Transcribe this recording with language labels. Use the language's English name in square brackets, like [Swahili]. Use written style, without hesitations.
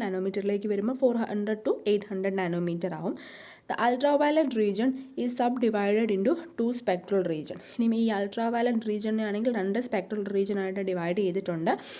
[Malayalam] നാനോമീറ്ററിലേക്ക് വരുമ്പോൾ 400 to 800 nanometre ആവും. [English] The ultraviolet region is subdivided into 2 spectral region. [Malayalam] ഇനി ഈ അൾട്രാവയലറ്റ് റീജിയനെ ആണെങ്കിൽ 2 സ്പെക്ട്രൽ റീജിയൻ ആയിട്ട് ഡിവൈഡ് ചെയ്തിട്ടുണ്ട്.